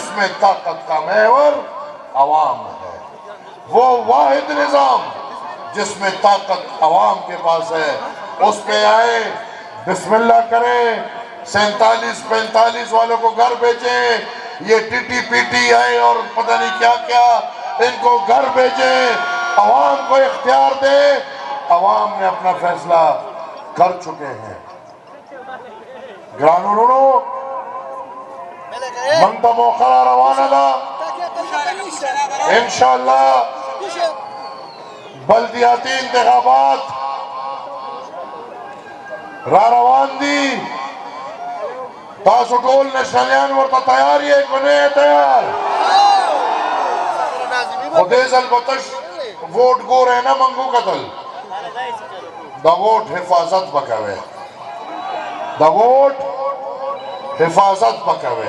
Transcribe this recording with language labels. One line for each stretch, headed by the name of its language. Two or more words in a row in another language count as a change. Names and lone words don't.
Urdu: میں طاقت کا محور عوام ہے، وہ واحد نظام جس میں طاقت عوام کے پاس ہے، اس پہ آئے، بسم اللہ کریں، 47-45 والوں کو گھر بھیجیں، یہ ٹی ٹی پی ٹی آئے اور پتہ نہیں کیا کیا، ان کو گھر بھیجیں، عوام کو اختیار دیں۔ عوام نے اپنا فیصلہ کر چکے ہیں۔
Pashto: گرانوڑو، منتا موخرہ روانہ دا انشاءاللہ بلدیاتی انتخابات را روان دی، تاسو ټول نشنالیان ورته تیار یې که نه یې تیار؟ خو دې ځل به تش ووټ ګورئ نه منګو کتل، د ووټ حفاظت به کوئ، د ووټ حفاظت به کوئ۔